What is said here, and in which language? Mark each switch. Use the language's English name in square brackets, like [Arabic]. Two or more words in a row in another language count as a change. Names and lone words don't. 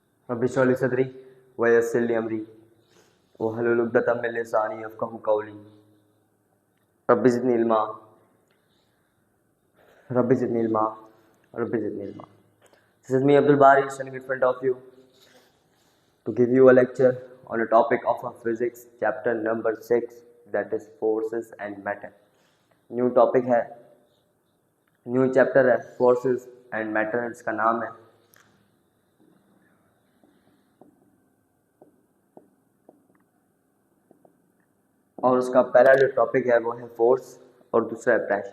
[Arabic] رب اشرح لي صدري ويسر لي أمري واحلل عقدة من لساني يفقهوا قولي رب زدني علما رب زدني علما رب زدني علما. [English] This is me Abdul Bari standing in front of you to give you a lecture on a topic of our physics chapter number 6, that is forces and matter. New topic [Hindi] है, [English] new chapter [Hindi] है, [English] forces and matter [Hindi] इसका नाम है। और उसका पहला जो टॉपिक है वो है फोर्स और दूसरा है प्रेशर।